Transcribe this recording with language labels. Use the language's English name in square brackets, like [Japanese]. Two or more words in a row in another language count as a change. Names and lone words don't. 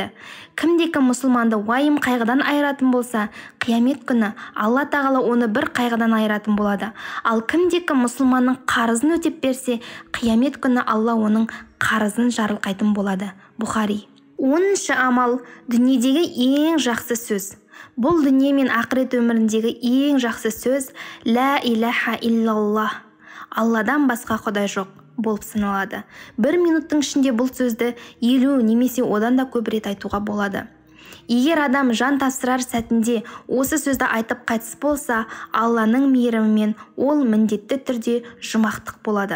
[Kazakh] Кімде-кім мұсылманды уайым қайғыдан айыратын болса, қиямет күні Алла тағала оны бір қайғыдан айыратын болады. Ал кімде-кім мұсылманның қарызын өтеп берсе, қиямет күні Алла оның қарызын жарылқайтын болады. Бухари. 10-шы амал дүниедегі ең жақсы сөз. Бұл дүние мен ақырет өміріндегі ең жақсы сөз [Arabic] لا إله إلا الله. [Kazakh] Алладан басқа құдай жоқ болып саналады. 1 минуттың ішінде бұл сөзді 50 немесе одан да көп рет айтуға болады. Егер адам жан тапсырар сәтінде осы сөзді айтып қайтыс болса, Алланың мейірімімен ол міндетті түрде жұмақтық болады.